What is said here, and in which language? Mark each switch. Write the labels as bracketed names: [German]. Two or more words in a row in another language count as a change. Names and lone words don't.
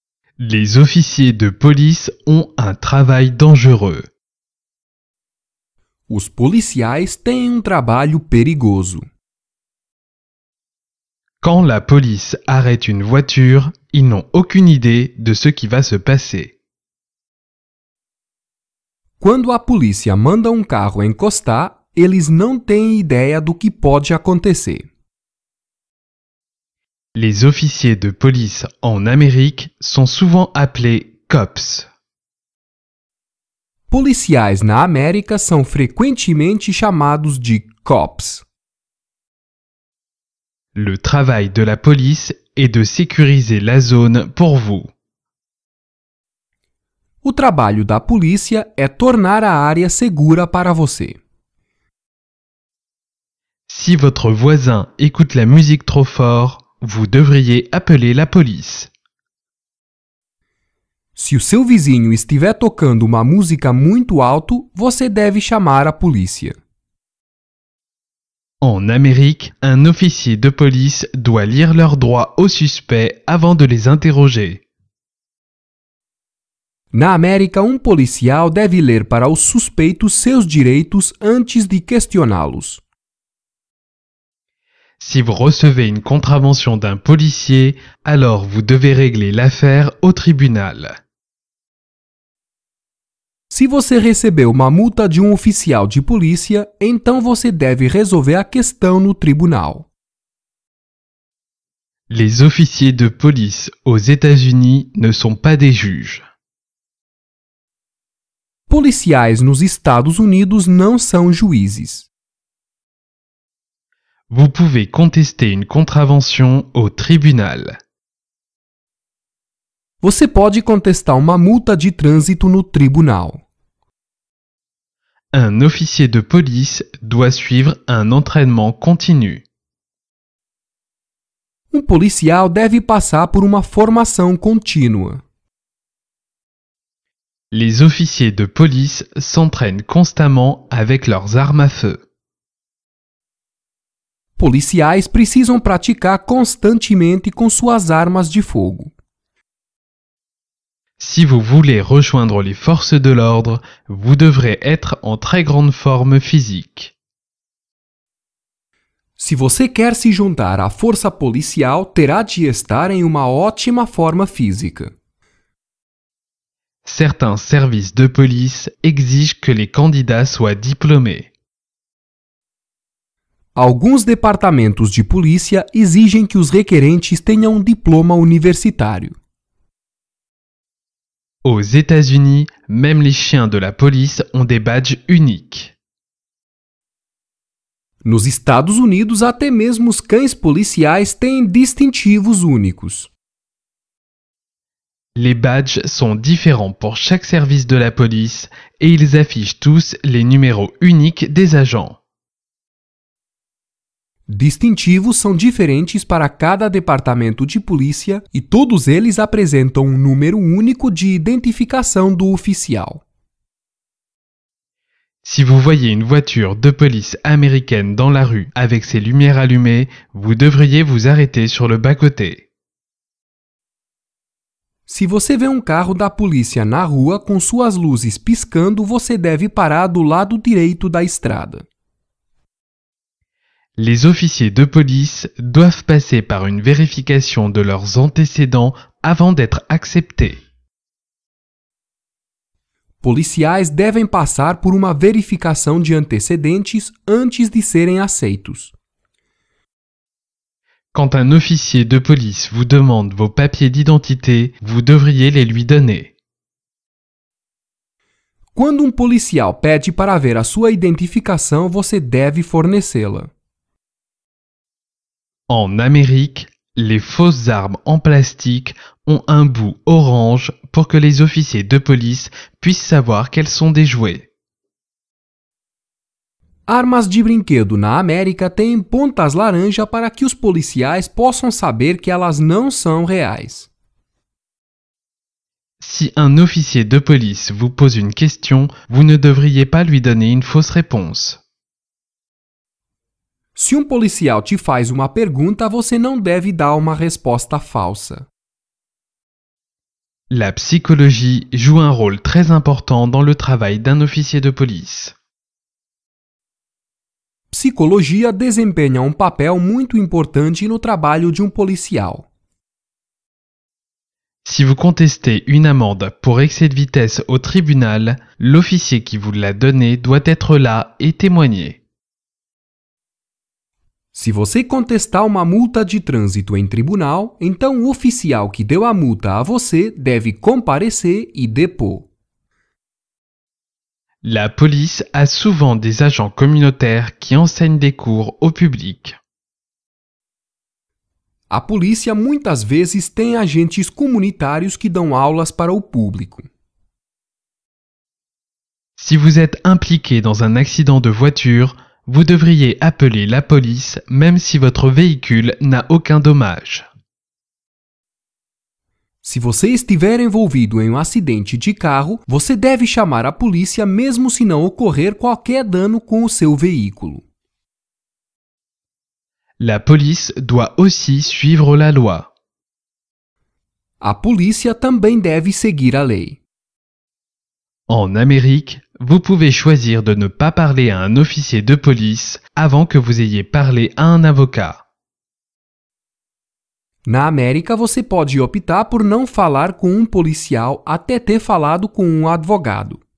[French] Les officiers de police ont un travail dangereux. [Portuguese] Os policiais têm um trabalho perigoso. [French] Quand la police arrête une voiture, ils n'ont aucune idée de ce qui va se passer. [Portuguese] Quando a polícia manda um carro encostar, eles não têm ideia do que pode acontecer. [French] Les officiers de police en Amérique sont souvent appelés cops. [Portuguese] Policiais na América são frequentemente chamados de cops. [French] Le travail de la police est de sécuriser la zone pour vous. [Portuguese] O trabalho da polícia é tornar a área segura para você. [French] Si votre voisin écoute la musique trop fort, vous devriez appeler la police. [Portuguese] Se o seu vizinho estiver tocando uma música muito alto, você deve chamar a polícia. [French] En Amérique, un officier de police doit lire leurs droits aux suspects avant de les interroger. [Portuguese] Na América, um policial deve ler para os suspeitos seus direitos antes de questioná-los. [French] Si vous recevez une contravention d'un policier, alors vous devez régler l'affaire au tribunal. [Portuguese] Se você recebeu uma multa de um oficial de polícia, então você deve resolver a questão no tribunal. [French] Les officiers de police aux États-Unis ne sont pas des juges. [Portuguese] Policiais nos Estados Unidos não são juízes. [French] Vous pouvez contester une contravention au tribunal. [Portuguese] Você pode contestar uma multa de trânsito no tribunal. [French] Un officier de police doit suivre un entraînement continu. [Portuguese] Um policial deve passar por uma formação contínua. [French] Les officiers de police s'entraînent constamment avec leurs armes à feu. [Portuguese] Policiais precisam praticar constantemente com suas armas de fogo. [French] Si vous voulez rejoindre les forces de l'ordre, vous devrez être en très grande forme physique. [Portuguese] Se você quer se juntar à força policial, terá de estar em uma ótima forma física. [French] Certains services de police exigent que les candidats soient diplômés. [Portuguese] Alguns departamentos de polícia exigem que os requerentes tenham um diploma universitário. [French] Aux États-Unis, même les chiens de la police ont des badges uniques. [Portuguese] Nos Estados Unidos, até mesmo os cães policiais têm distintivos únicos. [French] Les badges sont différents pour chaque service de la police et ils affichent tous les numéros uniques des agents. [Portuguese] Distintivos são diferentes para cada departamento de polícia e todos eles apresentam um número único de identificação do oficial. [French] Si vous voyez une voiture de police américaine dans la rue avec ses lumières allumées, vous devriez vous arrêter sur le bas-côté. [Portuguese] Se você vê um carro da polícia na rua com suas luzes piscando, você deve parar do lado direito da estrada. [French] Les officiers de police doivent passer par une vérification de leurs antécédents avant d'être acceptés. [Portuguese] Policiais devem passar por uma verificação de antecedentes antes de serem aceitos. [French] Quand un officier de police vous demande vos papiers d'identité, vous devriez les lui donner. [Portuguese] Quando um policial pede para ver a sua identificação, você deve fornecê-la. [French] En Amérique, les fausses armes en plastique ont un bout orange pour que les officiers de police puissent savoir qu'elles sont des jouets. [Portuguese] Armas de brinquedo na América têm pontas laranja para que os policiais possam saber que elas não são reais. [French] Si un officier de police vous pose une question, vous ne devriez pas lui donner une fausse réponse. [Portuguese] Se um policial te faz uma pergunta, você não deve dar uma resposta falsa. [French] La psychologie joue un rôle très important dans le travail d'un officier de police. [Portuguese] Psicologia desempenha papel muito importante no trabalho de policial. [French] Si vous contestez une amende pour excès de vitesse au tribunal, l'officier qui vous l'a donnée doit être là et témoigner. [Portuguese] Se você contestar uma multa de trânsito em tribunal, então o oficial que deu a multa a você deve comparecer e depor. [French] La police a souvent des agents communautaires qui enseignent des cours au public. [Portuguese] A polícia muitas vezes tem agentes comunitários que dão aulas para o público. [French] Si vous êtes impliqué dans un accident de voiture, vous devriez appeler la police même si votre véhicule n'a aucun dommage. [Portuguese] Se você estiver envolvido em acidente de carro, você deve chamar a polícia mesmo se não ocorrer qualquer dano com o seu veículo. [French] La police doit aussi suivre la loi. [Portuguese] A polícia também deve seguir a lei. [French] En Amérique, vous pouvez choisir de ne pas parler à un officier de police avant que vous ayez parlé à un avocat. [Portuguese] Na América, você pode optar por não falar com policial até ter falado com advogado.